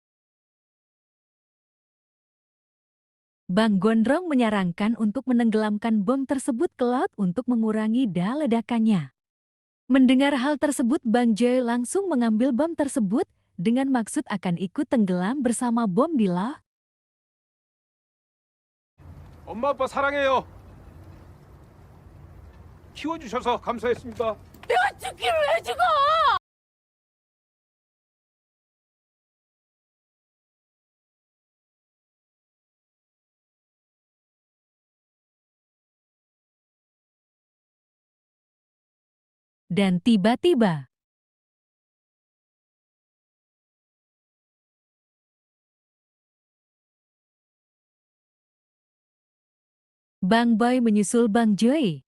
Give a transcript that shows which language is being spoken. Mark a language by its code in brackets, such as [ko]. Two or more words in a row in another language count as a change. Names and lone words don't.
[id] Bang Gondrong menyarankan untuk menenggelamkan bom tersebut ke laut untuk mengurangi daya ledakannya. Mendengar hal tersebut, Bang Joy langsung mengambil bom tersebut dengan maksud akan ikut tenggelam bersama bom di laut. [ko] 엄마 아빠 사랑해요. 키워주셔서 감사했습니다. 내가 죽기를 왜 죽어? [id] Dan tiba-tiba, Bang Boy menyusul Bang Joy.